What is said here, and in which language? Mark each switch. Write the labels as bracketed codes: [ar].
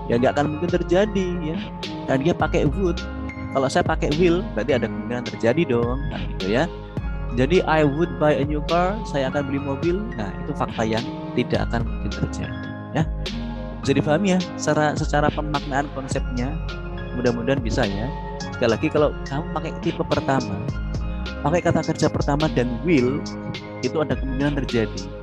[id] Ya nggak akan mungkin terjadi ya. Dan dia pakai would. Kalau saya pakai will, berarti ada kemungkinan terjadi dong. Nah gitu ya. [en] Jadi I would buy a new car, [id] saya akan beli mobil. Nah itu fakta yang tidak akan mungkin terjadi ya. Bisa dipahami ya secara pemaknaan konsepnya, mudah-mudahan bisa ya. Sekali lagi kalau kamu pakai tipe pertama, pakai kata kerja pertama dan will, itu ada kemungkinan terjadi.